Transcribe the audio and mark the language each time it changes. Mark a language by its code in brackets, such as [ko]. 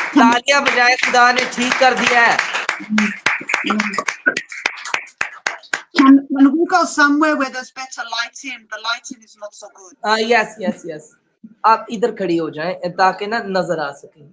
[hi] तालियां बजाए, खुदा ने ठीक कर दिया है। [en] can we go somewhere where there's better lighting? The lighting is not so good. Yes, yes, yes. [hi] आप इधर खड़ी हो जाएं ताकि ना नजर आ सके।